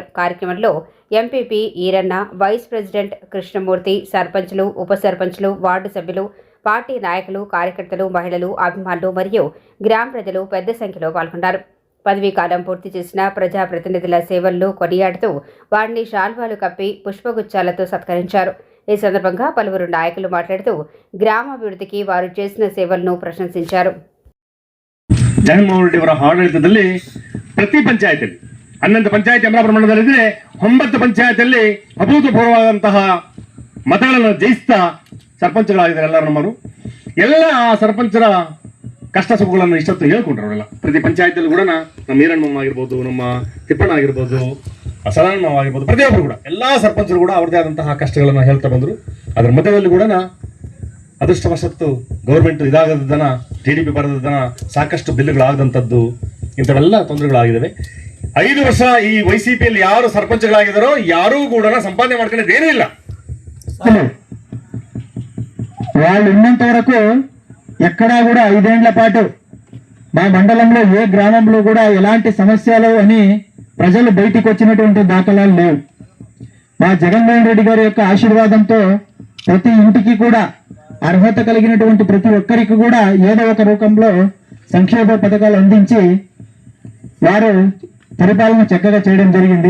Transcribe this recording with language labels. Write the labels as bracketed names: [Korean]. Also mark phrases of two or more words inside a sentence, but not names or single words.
[Telugu] కార్యక్రమంలో ఎంపీపీ ఈరన్న, వైస్ ప్రెసిడెంట్ కృష్ణమూర్తి, సర్పంచులు, ఉప సర్పంచులు, వార్డు సభ్యులు, పార్టీ నాయకులు, కార్యకర్తలు, మహిళలు, అభిమానులు మరియు గ్రామ ప్రజలు పెద్ద సంఖ్యలో పాల్గొన్నారు. పదవీ కాలం పూర్తి చేసిన ప్రజాప్రతినిధుల సేవలను కొనియాడుతూ వారిని శాల్వాలు కప్పి పుష్పగుచ్చాలతో సత్కరించారు. ఈ సందర్భంగా పలువురు నాయకులు మాట్లాడుతూ గ్రామాభివృద్ధికి వారు చేసిన సేవలను ప్రశంసించారు. [Kannada] ಜಗನ್ಮೋಹನ್ ರೆಡ್ಡಿ ಅವರ ಆಡಳಿತದಲ್ಲಿ ಪ್ರತಿ ಪಂಚಾಯತಿಯಲ್ಲಿ 11 ಪಂಚಾಯತಿ ಅಮರಾಪುರ ಮಂಡಲದಲ್ಲಿದೆ. 9 ಪಂಚಾಯತಿಯಲ್ಲಿ ಅಭೂತಪೂರ್ವವಾದಂತಹ ಮತಗಳನ್ನು ಜಯಿಸ್ತಾ ಸರ್ಪಂಚ್ಗಳಾಗಿದ್ದಾರೆ ಎಲ್ಲರೂ. ನಮ್ಮವರು ಎಲ್ಲ ಸರ್ಪಂಚರ ಕಷ್ಟ ಸುಖಗಳನ್ನು ಇಷ್ಟೊತ್ತು ಹೇಳ್ಕೊಂಡ್ರು. ಅವರೆಲ್ಲ ಪ್ರತಿ ಪಂಚಾಯತಿಯಲ್ಲಿ ಕೂಡ ನಮ್ಮ ಈರಣ್ಣ ಆಗಿರ್ಬೋದು, ನಮ್ಮ ತಿಪ್ಪಣ್ಣ ಆಗಿರ್ಬೋದು, ಸದಾನಮ್ಮ ಆಗಿರ್ಬೋದು, ಪ್ರತಿಯೊಬ್ಬರು ಕೂಡ ಎಲ್ಲ ಸರ್ಪಂಚರು ಕೂಡ ಅವ್ರದೇ ಆದಂತಹ ಕಷ್ಟಗಳನ್ನು ಹೇಳ್ತಾ ಬಂದರು. ಅದರ ಮಧ್ಯದಲ್ಲಿ ಕೂಡ ಅದೃಷ್ಟವಶತ್ತು ಗೌರ್ಮೆಂಟ್ ಇದಾಗದನ, TDP ಬರೆದನ ಸಾಕಷ್ಟು ಬಿಲ್ಗಳಾಗದಂಥದ್ದು, ಇಂಥವೆಲ್ಲ ತೊಂದರೆಗಳಾಗಿದ್ದಾವೆ. 5 ವರ್ಷ ಈ YCPಯಲ್ಲಿ ಯಾರು ಸರ್ಪಂಚ್ಗಳಾಗಿದ್ದಾರೋ ಯಾರೂ ಕೂಡ ಸಂಪಾದನೆ ಮಾಡ್ಕೊಳ್ಳೋದು ಏನೂ ಇಲ್ಲ. [Telugu] వాళ్ళు ఉన్నంత వరకు ఎక్కడా కూడా 5 ఏళ్ల పాటు మా మండలంలో ఏ గ్రామంలో కూడా ఎలాంటి సమస్యలు అని ప్రజలు బయటికి వచ్చినటువంటి దాఖలాలు లేవు. మా జగన్మోహన్ రెడ్డి గారి యొక్క ఆశీర్వాదంతో ప్రతి ఇంటికి కూడా అర్హత కలిగినటువంటి ప్రతి ఒక్కరికి కూడా ఏదో ఒక రూపంలో సంక్షేమ పథకాలు అందించి వారు పరిపాలన చక్కగా చేయడం జరిగింది.